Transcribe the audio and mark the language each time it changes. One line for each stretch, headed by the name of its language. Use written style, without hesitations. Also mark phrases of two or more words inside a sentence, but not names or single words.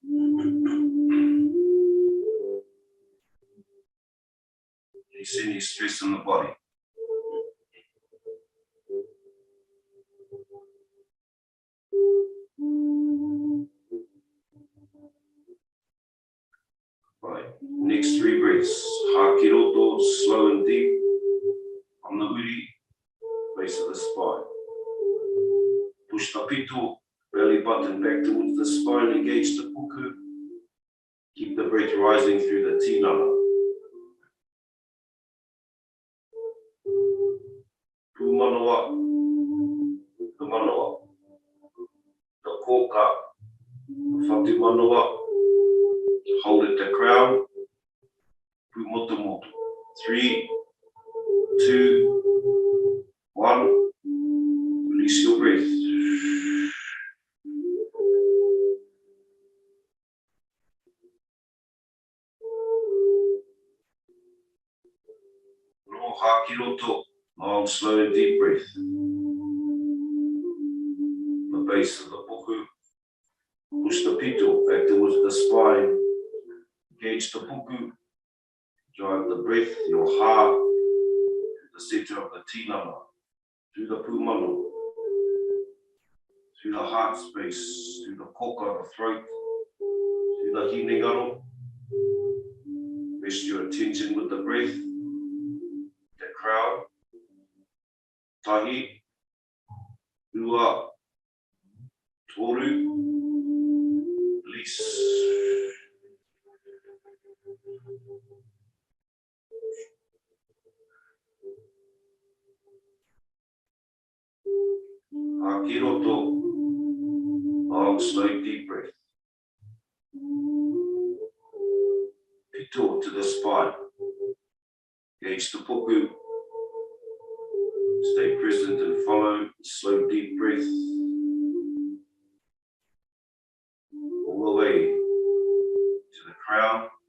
English: Release any stress in the body. Right. Next 3 breaths.
Māori: Ha ki roto,
English: slow and deep. On the uri, base of the spine. Push the pito, belly button back towards the spine, engage the puku. Keep the breath rising through the tinana.
Māori: Pu manawa,
English: the manawa, the koka, the
Māori: whatu manawa.
English: Hold at the crown.
Māori: Pu moto moto.
English: 3, 2, 1. Release your breath.
Māori: No ha ki roto.
English: Long, slow and deep breath. The base of the puku. Push the pito back towards the spine. Engage the puku. Drive the breath, your heart, to the center of the tinana. Through the pumano. Through the heart space. Through the koka, the throat. Through the hinengaro. Rest your attention with the breath. The crown.
Māori: Tahi. Ua. Toru.
English: Release.
Māori: Ha ki roto.
English: Long, slow, deep breath. Pito to the spine. Engage the puku. Stay present and follow. Slow, deep breath. All the way to the crown.